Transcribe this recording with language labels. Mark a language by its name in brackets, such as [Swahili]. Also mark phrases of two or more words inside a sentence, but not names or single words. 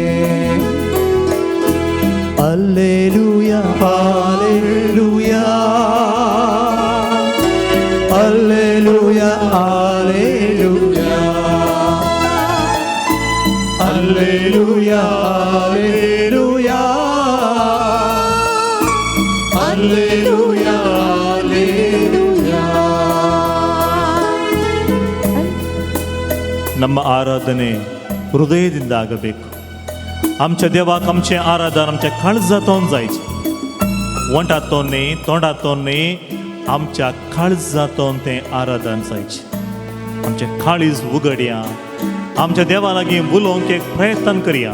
[Kannada] ಅಲ್ಲೆಲೂಯ ಹಾಲೆಲೂಯ ಅಲ್ಲೆಲೂಯ ಹಾಲೆಲೂಯ ಅಲ್ಲೆಲೂಯ ಹಾಲೆಲೂಯ ಅಲ್ಲೆಲೂಯ ಹಾಲೆಲೂಯ. ನಮ್ಮ ಆರಾಧನೆ हृदयದಿಂದ ಆಗಬೇಕು. [Konkani] आमच्या देवाक आमचें आराधन आमच्या काळजांतून जायचें. वंटातोन न्ही तोंडातोन न्ही आमच्या काळजातोन तें आराधन जायचें. आमचें काळीज उगडया, आमच्या देवा लागीं उलोवंक एक प्रयत्न करया.